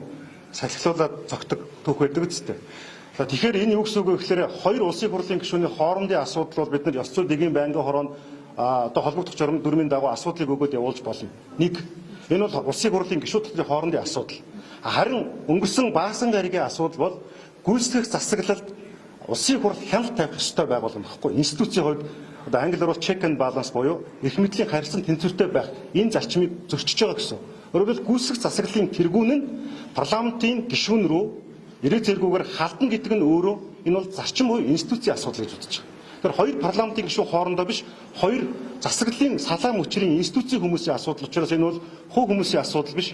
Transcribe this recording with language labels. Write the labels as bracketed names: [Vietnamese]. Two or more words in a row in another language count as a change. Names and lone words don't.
[Mongolian] Салхилуулаад зогтдог түүх байдаг үстэй. Тэгэхээр энэ юу гэсэн үг вэ гэхээр хоёр улсын хурлын гишүүний хоорондын асуудал бол бид нар ёс зүйн дэгийн байнгын хороонд одоо холбогдох журам дүрмийн дагуу асуудлыг өгөөд явуулж болно. Нэг энэ бол улсын хурлын гишүүдийн хоорондын асуудал. Харин өнгөрсөн баасан гаригийн асуудал бол гүйцэтгэх засаглалд улсын хурл хяналт тавих ёстой байгуулсан багхгүй. Институцийн хувьд одоо англиар бол [English] check and balance [Mongolian] буюу эрх мэдлийн харьцан тэнцвэртэй байх энэ зарчмыг зөрчиж байгаа гэсэн. Өөрөөр хэлбэл гүйцэтгэх засаглалын тэргүүн нь парламентын гишүүн рүү ирээ зэргүүгээр халдна гэдэг нь өөрөө энэ бол зарчим буюу институцийн асуудал гэж үзэж байгаа. Тэгэхээр хоёр парламентын гишүүн хоорондоо биш хоёр засаглалын салаа мөчрийн институцийн хүмүүсийн асуудал учраас энэ бол хувь хүмүүсийн асуудал биш.